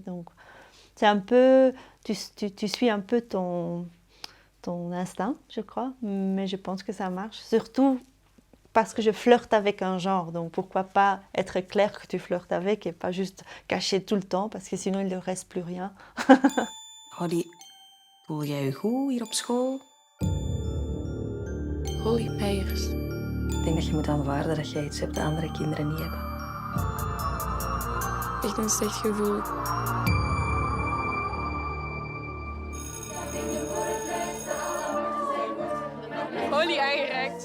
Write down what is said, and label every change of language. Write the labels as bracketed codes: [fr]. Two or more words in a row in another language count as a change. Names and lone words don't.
[fr] Donc, c'est un peu, tu suis un peu ton instinct, je crois, mais je pense que ça marche. Surtout parce que je flirte avec un genre, donc pourquoi pas être clair que tu flirtes avec et pas juste cacher tout le temps, parce que sinon il ne reste plus rien. [nl] Holly, voel jij je goed hier op school? Holly Meijers. Ik denk dat je moet aanvaarden dat jij iets hebt dat andere kinderen niet hebben. Echt een slecht gevoel. Holly aangeraakt.